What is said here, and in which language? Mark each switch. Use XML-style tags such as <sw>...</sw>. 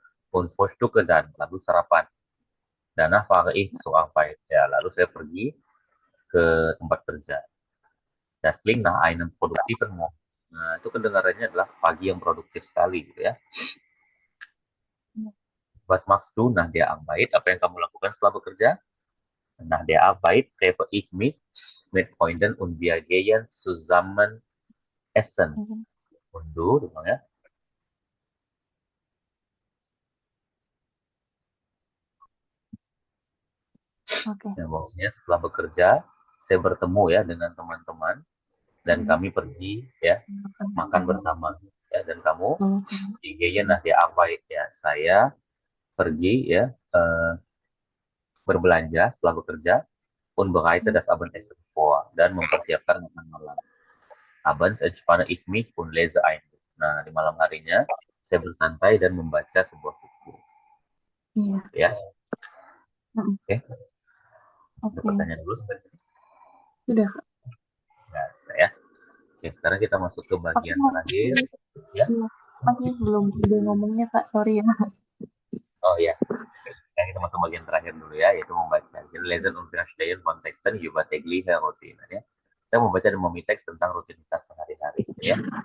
<de>Und frühstücke dann,</de> <id>lalu sarapan.</id> <de>Danach fahre ich zur Arbeit.</de> <id>Ya, lalu saya pergi ke tempat kerja.</id> <de>Das klingt nach einem produktiven Morgen.</de> <id>Nah, itu kedengarannya adalah pagi yang produktif sekali, gitu ya.</id> <de>Was machst du nach der Arbeit?</de> <id>Apa yang kamu lakukan setelah bekerja?</id> <de>Nach der Arbeit treffe ich mich mit Freunden und wir gehen zusammen essen. Und du, ya.</de> <id>oke. Ya, maksudnya setelah bekerja, saya bertemu ya dengan teman-teman dan kami pergi ya makan bersama. Ya, dan kamu</id> <de>die gehen nach der Arbeit</de> <id>ya. Saya pergi ya berbelanja setelah bekerja</id> <de>und bereite das Abendessen vor</de> <id>dan mempersiapkan makan malam.</id> <de>Abends entspanne ich mich und lese ein Buch.</de> <id>Nah, di malam harinya saya bersantai dan membaca sebuah buku. Iya. Ya, Oke. ada pertanyaan dulu sampai sini? Sudah. Nah, ya. Oke, sekarang kita masuk ke bagian terakhir. Ya. Aku belum udah ngomongnya Kak, sorry ya. Oh ya, sekarang kita masuk bagian terakhir dulu ya, yaitu membaca. Jadi</id> <de>lesen und verstehen kontexten über tägliche Routine ya.</de> <id>Kita membaca dan memiteks tentang rutinitas sehari-hari ya.</id>